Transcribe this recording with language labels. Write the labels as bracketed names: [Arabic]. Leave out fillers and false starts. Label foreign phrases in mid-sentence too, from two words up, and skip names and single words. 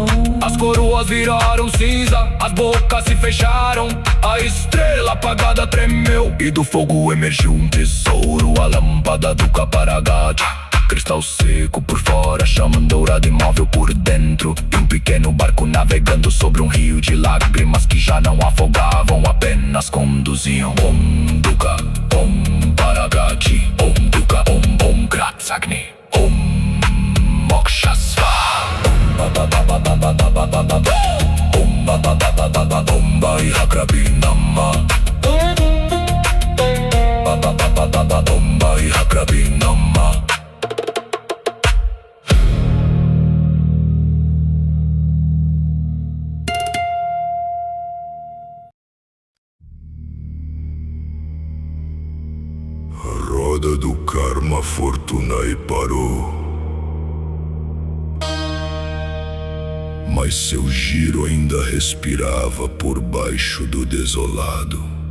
[Portuguese] As coroas viraram cinza, as bocas se fecharam, a estrela apagada tremeu, e do fogo emergiu um tesouro, a lâmpada do Kaparagati. Cristal seco por fora, chama dourada imóvel por dentro, e um pequeno barco navegando sobre um rio de lágrimas que já não afogavam, apenas conduziam. [Sanskrit] Om Dukkha, Om Paragati, Om Dukkha, Om Kratsagni, Om Moksha Svaha. Om Pai Hakrabi Namah. Om Pai Hakrabi Namah. [Portuguese] A roda do karma, fortuna e parou, mas seu giro ainda respirava por baixo do desolado.